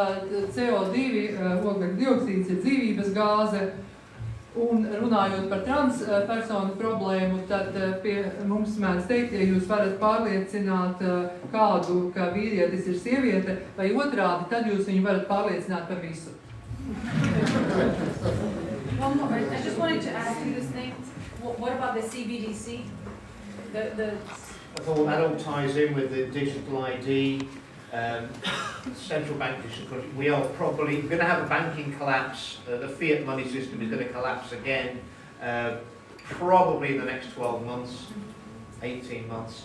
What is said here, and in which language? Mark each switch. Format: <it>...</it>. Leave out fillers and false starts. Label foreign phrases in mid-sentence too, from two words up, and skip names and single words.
<lv>CO2, oglekļa dioksīds ir dzīvības gāze. Un runājot par transpersonu problēmu, tad pie mums mēdz teikt, ja jūs varat pārliecināt kādu, ka vīrietis ir sieviete, vai otrādi, tad jūs viņu varat pārliecināt par visu.</lv> <en>One more. I just wanted to ask you this thing. What about the CBDC? I thought that all ties in with the digital ID, central bank digital. We are probably going to have a banking collapse. The fiat money system is going to collapse again, probably in the next 12 months, 18 months.</en>